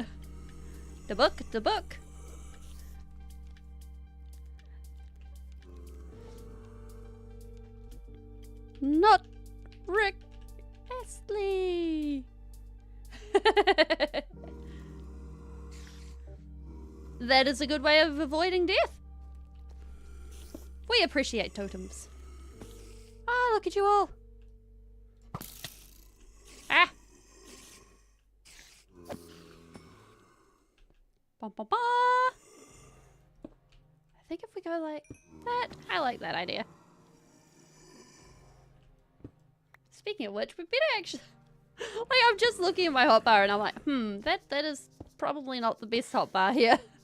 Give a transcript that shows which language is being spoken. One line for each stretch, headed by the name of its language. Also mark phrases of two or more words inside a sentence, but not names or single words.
English: The book. Not Rick Astley. That is a good way of avoiding death. We appreciate totems. Ah, look at you all. Ah. Ba ba ba. I think if we go like that, I like that idea. Speaking of which, we better actually... Like, I'm just looking at my hotbar and I'm like, that is probably not the best hotbar here.